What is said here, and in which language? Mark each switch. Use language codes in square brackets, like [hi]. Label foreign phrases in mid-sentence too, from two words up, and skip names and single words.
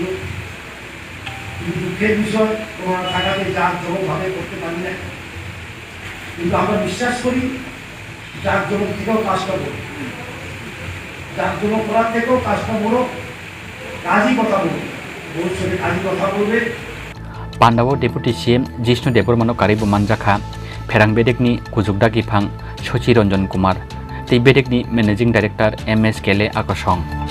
[bn] কিন্তু দুঃখের বিষয়, তোমরা টাকাকে জাঁকজমকভাবে করতে পারি না। কিন্তু আমরা বিশ্বাস করি জাঁকজমক থেকেও কাজটা বড়, জাঁকজমক করার থেকেও কাজটা বড়। কাজই কথা বলবে, ভবিষ্যতে কাজই কথা বলবে। [trp] Pandawo Deputy CM Jishnu Debbarma Karibu Manjakha Pherang Bedekni Kujukda Gifang Sochi Ranjan Kumar Tei Bedekni Managing Director TSECL Akosong